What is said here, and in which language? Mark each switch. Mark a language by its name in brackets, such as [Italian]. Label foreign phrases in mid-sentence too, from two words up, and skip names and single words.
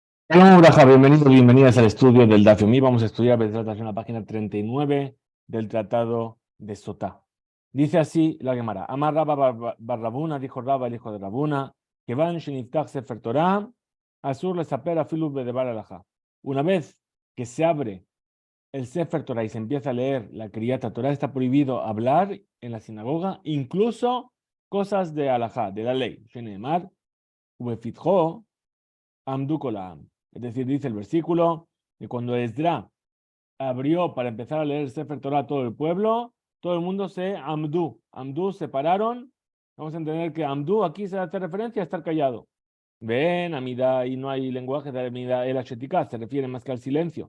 [Spanish] Hola, Braja, bienvenidos, bienvenidas al estudio del Daf Yomi. Vamos a estudiar en la página 39 del Tratado de Sotá. Dice así la Gemara. [Hebrew] אמר רבה בר רבונא, [Spanish] dijo Rabba, el hijo de Rabuna, [Hebrew] כיון שנפתח ספר תורה אסור לספר אפילו בדבר הלכה. [Spanish] Una vez que se abre el [Hebrew] ספר תורה [Spanish] y se empieza a leer la [Hebrew] קריאת תורה, [Spanish] está prohibido hablar en la sinagoga, incluso cosas de alajá, de la ley. [Hebrew] שנאמר ובפתחו עמדו כל העם. [Spanish] Es decir, dice el versículo que cuando Esdra abrió para empezar a leer el [Hebrew] ספר תורה [Spanish] a todo el pueblo, todo el mundo se amdú, se pararon. Vamos a entender que amdú aquí se hace referencia a estar callado. Ven, amida, y no hay lenguaje de amida, el achetika, se refiere más que al silencio.